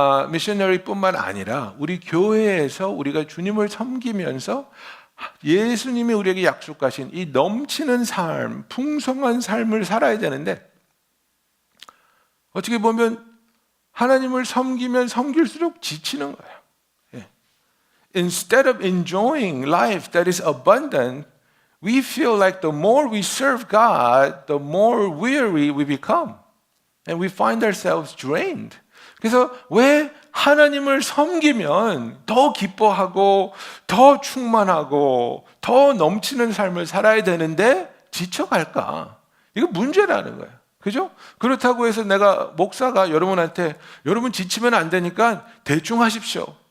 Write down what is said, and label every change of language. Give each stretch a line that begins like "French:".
Korean: 미셔너리뿐만 아니라 우리 교회에서 우리가 주님을 섬기면서 예수님이 우리에게 약속하신 이 넘치는 삶, 풍성한 삶을 살아야 되는데 어떻게 보면 하나님을 섬기면 섬길수록 지치는 거예요.
English: Instead of enjoying life that is abundant, we feel like the more we serve God, the more weary we become. And we find ourselves drained.
Korean: 그래서 왜 하나님을 섬기면 더 기뻐하고 더 충만하고 더 넘치는 삶을 살아야 되는데 지쳐갈까? 이거 문제라는 거예요. 그죠? 그렇다고 해서 내가 목사가 여러분한테 여러분 지치면 안 되니까 대충 하십시오.